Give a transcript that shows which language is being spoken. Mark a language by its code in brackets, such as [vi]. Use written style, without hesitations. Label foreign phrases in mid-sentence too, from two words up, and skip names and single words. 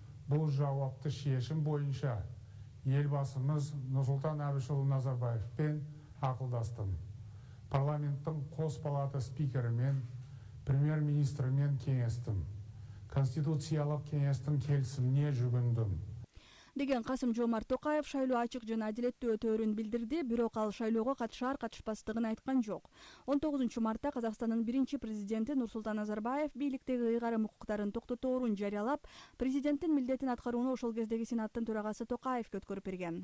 [kk] бұл жауапты шешім бойынша елбасымыз Нұрсұлтан Әбішұлы Назарбаевпен ақылдастым. Парламенттің қос палата спикерімен, премьер-министрімен кеңестім. Конституциялық кеңестің келісіміне жүгіндім. [ky] Деген Касым-Жомарт Токаев шайлоо ачык жана адилеттүү өтөөрүн билдирди, бирок ал шайлоого катышар катышпастыгын айткан жок. 19 мартта Казакстандын биринчи президенти Нурсултан Назарбаев бийликтеги ыйгарым укуктарын токтоторун жарыялап, президенттин милдетин аткарууну ошол кездеги Сенаттын төрагасы Токаевге өткөрүп берген.